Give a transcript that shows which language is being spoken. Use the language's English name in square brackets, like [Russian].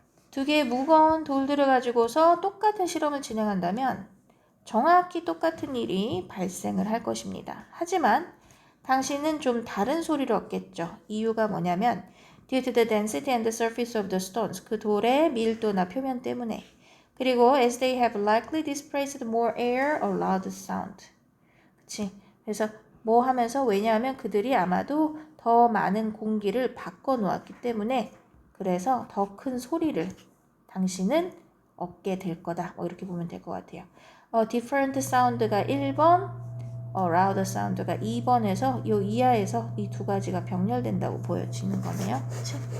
[Korean] 두 개의 무거운 돌들을 가지고서 똑같은 실험을 진행한다면 정확히 똑같은 일이 발생을 할 것입니다. 하지만 당신은 좀 다른 소리를 얻겠죠. 이유가 뭐냐면 [English] due to the density and the surface of the stones, [Korean] 그 돌의 밀도나 표면 때문에. 그리고 [English] as they have likely displaced more air, a loud sound. [Korean] 그치? 그래서 뭐 하면서 왜냐하면 그들이 아마도 더 많은 공기를 바꿔 놓았기 때문에 그래서 더 큰 소리를 당신은 얻게 될 거다. 뭐 이렇게 보면 될 것 같아요. [English] different sound [Korean] 가 1번, [English] louder sound [Korean] 가 2번에서 이 이하에서 이 두 가지가 병렬된다고 보여지는 거네요. 그치?